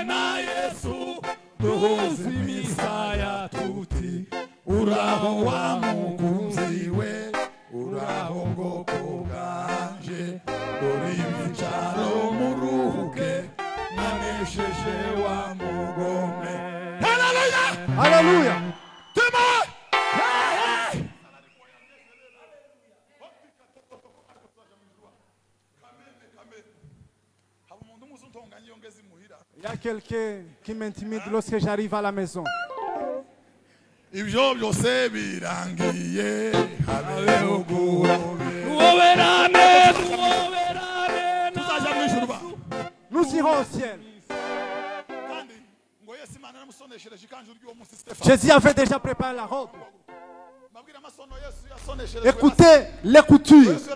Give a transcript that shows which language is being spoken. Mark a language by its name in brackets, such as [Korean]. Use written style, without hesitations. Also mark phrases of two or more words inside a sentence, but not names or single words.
[Kinyarwanda] na Yesu duhuze imisaya tuti uraho wa mukunzi we uraho bwoko bwanje dore ibyicaro muruhuke nanesheje wa mugome haleluya [French] haleluya Il y a quelqu'un qui m'intimide lorsque j'arrive à la maison. [Kinyarwanda] ibyo byose birangiye habeho [French] Nous irons au ciel. Jésus avait déjà préparé la robe. Écoutez les coutures.